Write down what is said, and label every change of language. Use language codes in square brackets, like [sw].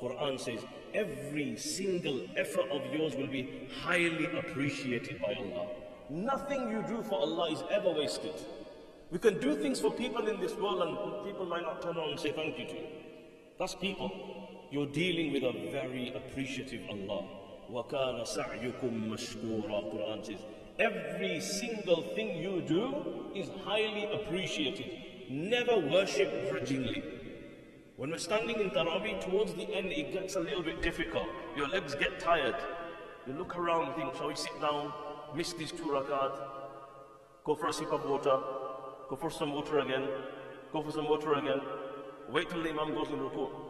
[en] Quran says, every single effort of yours will be highly appreciated by Allah. Nothing you do for Allah is ever wasted. We can do things for people in this world and people might not turn around and say thank you to you. That's people. You're dealing with a very appreciative Allah. [ar] وَكَانَ سَعْيُكُمْ مَشْكُورًا, [en] Quran says. Every single thing you do is highly appreciated. Never worship grudgingly. When we're standing in Taraweeh, towards the end it gets a little bit difficult. Your legs get tired. You look around and think, shall we sit down, miss these 2 rakat, go for a sip of water, go for some water again, go for some water again, wait till the Imam goes in ruku.